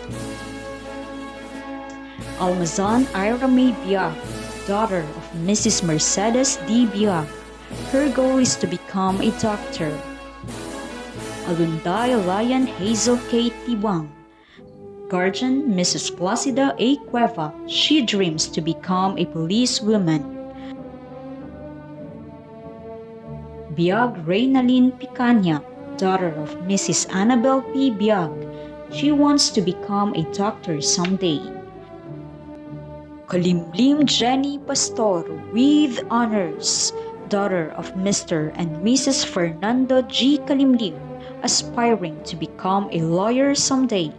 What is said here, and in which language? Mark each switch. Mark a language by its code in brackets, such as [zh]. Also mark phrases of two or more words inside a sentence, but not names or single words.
[en] Almazan Ira May Biag, daughter of Mrs. Mercedes D. Biag. Her goal is to become a doctor. Alunday Lion Hazel K. Tibang, guardian Mrs. Placida A. Cueva. She dreams to become a policewoman. Biag Reynalyn Picanya, daughter of Mrs. Annabel P. Biag. She wants to become a doctor someday. Kalimlim Jenny Pastor with honors, daughter of Mr. and Mrs. Fernando G. Kalimlim, aspiring to become a lawyer someday.